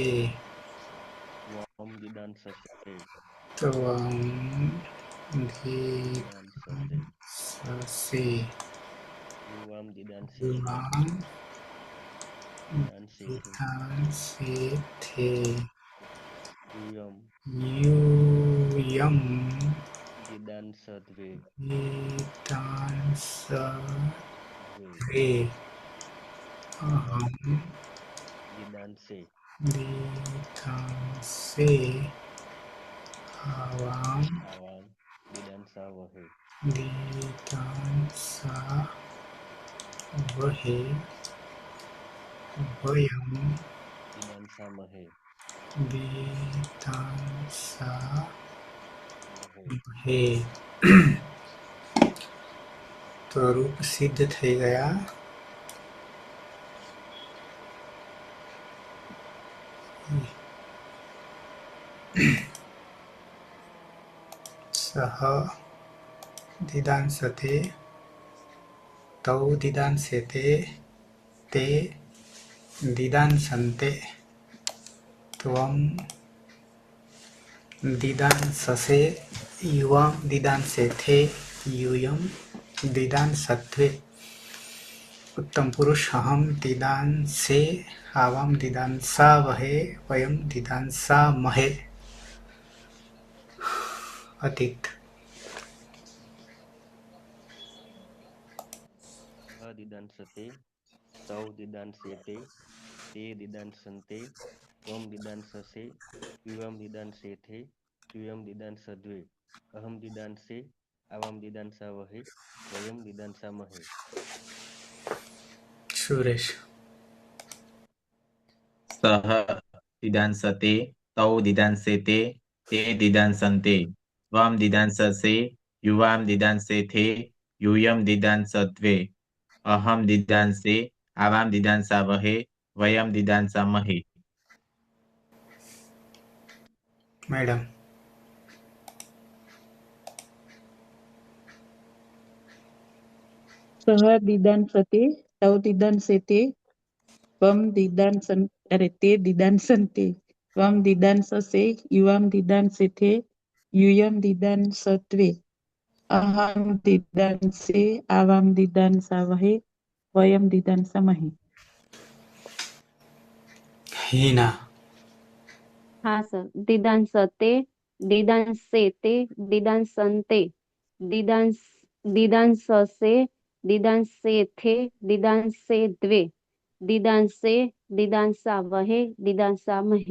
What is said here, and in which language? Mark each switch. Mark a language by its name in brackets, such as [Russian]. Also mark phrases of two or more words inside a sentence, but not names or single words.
[Sanskrit] ત્વમ દીદાંસસે ત્વં દીદાંસસે દીદાંસસે યુવામ દીદાંસેથે યુવાં દીદાંસેથે દીદાંસેથે યુયમ यूयं દીદાંસદ્વે वेदांसद्वे અહમ अहं દીદાંસે दीदांसे आवां આવામ દીદાંસા વહે दीदांसा वहे वयं દીદાંસા મહે दीदांसा મહે. [Gujarati] वहे. તો રૂપ સિદ્ધ થઈ ગયા. [Sanskrit] સહ દિદાંસતે તૌ દિદાંસેતે તે દિદાંસન્તે ત્વં દિદાંસસે યુવાં દિદાંસેથે यूयं दिदांसत्वे उत्तम पुरुष अहम दिदांसे आवाम दिदांसा वहे वयम दिदांसा महे. अतीत દીદાંસતે તૌ દીદાંસેતે તે દીદાંસન્તે ત્વમ દીદાંસસે યુયમ દીદાંસેથે યુયમ દીદાંસદ્વે અહમ દીદાંસે આવામ દીદાંસા વહે વયમ દીદાંસા મહે. सुरेश સહ દિદાંસતે તૌ દિદાંસેતે તે દિદાંસંતે ત્વમ દિદાંસસે યુવામ દિદાંસેથે यूयम दिदांसत्वे अहम दिदांसे आवाम दिदांसावहे वयम दिदांसामहे। मैडम સહ દિદાંસતે તૌ દિદાંસેતે તે દિદાંસંતે ત્વમ દિદાંસસે યુવામ દિદાંસેથે यूयम दिदांसत्वे अहम दिदांसे आवाम दिदांसावहे वयम दिदांसामहे। हीना [Hindi] हाँ सर। [Sanskrit] दिदांसते, दिदांसेते, दिदांसन्ते, दिदांससे, दिदांसेथे, दिदांसेद्वे, दिदांसे, दिदांसावहे, दिदांसामहे।